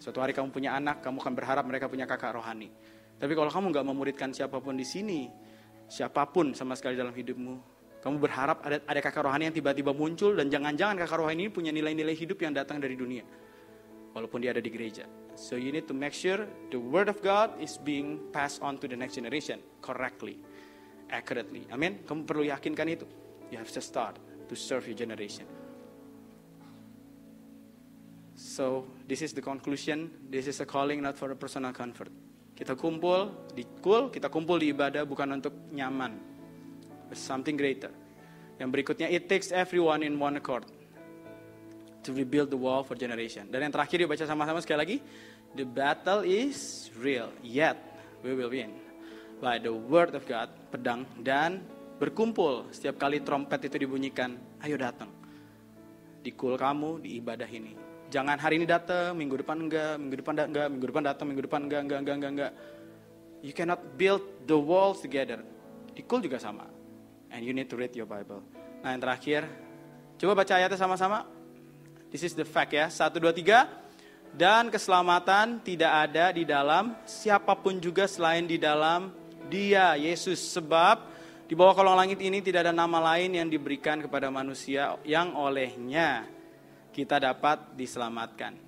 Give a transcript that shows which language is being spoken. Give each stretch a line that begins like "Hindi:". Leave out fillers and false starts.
Indonesian: Suatu hari kamu punya anak, kamu akan berharap mereka punya kakak rohani. Tapi kalau kamu gak memuridkan siapapun di sini, siapapun sama sekali dalam hidupmu, kamu berharap ada kakak rohani yang tiba-tiba muncul, dan jangan-jangan kakak rohani ini punya nilai-nilai hidup yang datang dari dunia. Walaupun dia ada di gereja.
English: So you need to make sure the word of God is being passed on to the next generation correctly, accurately. Amin.
Indonesian: Kamu perlu yakinkan itu.
English: You have to start to serve your generation. So this is the conclusion. This is a calling not for a personal comfort.
Indonesian: Kita kumpul kita kumpul di ibadah bukan untuk nyaman.
English: There's something greater.
Indonesian: Yang berikutnya,
English: it takes everyone in one accord to rebuild the wall for generation.
Indonesian: Dan yang terakhir dibaca sama-sama sekali lagi.
English: The battle is real, yet we will win by the word of God,
Indonesian: pedang, dan berkumpul setiap kali trompet itu dibunyikan. Ayo datang di kamu di ibadah ini. Jangan hari ini datang, minggu depan enggak, minggu depan enggak, minggu depan datang, minggu depan enggak.
English: You cannot build the walls together.
Indonesian: Di juga sama.
English: And you need to read your Bible.
Indonesian: Nah yang terakhir, coba baca ayatnya sama-sama.
English: This is the fact
Indonesian: ya. 1, 2, 3. Dan keselamatan tidak ada di dalam siapapun juga selain di dalam Dia, Yesus. Sebab di bawah kolong langit ini tidak ada nama lain yang diberikan kepada manusia yang olehnya kita dapat diselamatkan.